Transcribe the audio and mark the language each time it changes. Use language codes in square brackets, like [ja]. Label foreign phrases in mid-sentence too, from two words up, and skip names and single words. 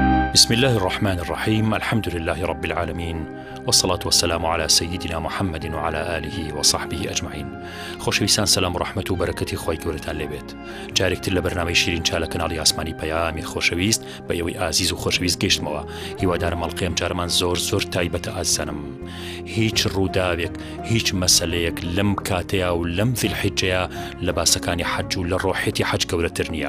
[ar] بسم الله الرحمن الرحيم. الحمد لله رب العالمين، والصلاة والسلام على سيدنا محمد وعلى آله وصحبه أجمعين. [ckb] خۆشەویستان، سلام و ڕەحمەت و بەرەکەتی خۆی گەورەتان لێبێت. جارێکتر لە بەرنامەی شیرین چا لە کەناڵی ئاسمانی پەیامی خۆشەویست بە ئێوەی ئازیز و خۆشەویست گەیشتمەوە. هیوادارم ئەڵقەیەم جارمان زۆر تایبەتە ئازیزانم. هیچ ڕووداوێک، هیچ مەسەلەیەک لەم کاتەیە و لەم ذیلحیجەیە لە باسەکانی حەج و لە ڕۆحێتی حەج گەورەتر نییە.